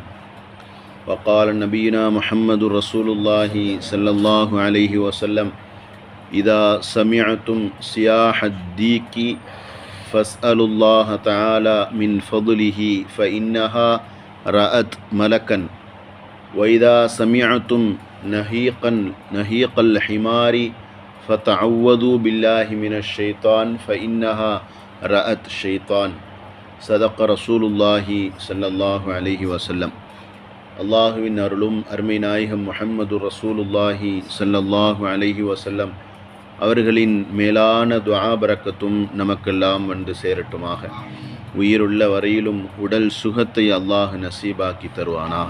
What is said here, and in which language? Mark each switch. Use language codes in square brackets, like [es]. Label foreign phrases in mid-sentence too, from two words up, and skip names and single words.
[ar] وقال نبينا محمد رسول الله صلى الله عليه وسلم: إذا سمعتم صياح الديك فاسألوا الله تعالى من فضله فإنها رأت ملكا، وإذا سمعتم نهيق الحمار فتعوذوا بالله من الشيطان فإنها رأت الشيطان. صدق رسول الله صلى الله عليه وسلم. [ta] அல்லாஹுவின் அருளும் அருமை நாயகம் முஹம்மது [ar] رسول الله صلى الله عليه وسلم [ta] அவர்களின் மேலான துஆ பரக்கத்தும் நமக்கெல்லாம் வந்து சேரட்டுமாக. உயிருள்ள வரையிலும் உடல் சுகத்தை அல்லாஹ் நசீபாக்கி தருவானாக.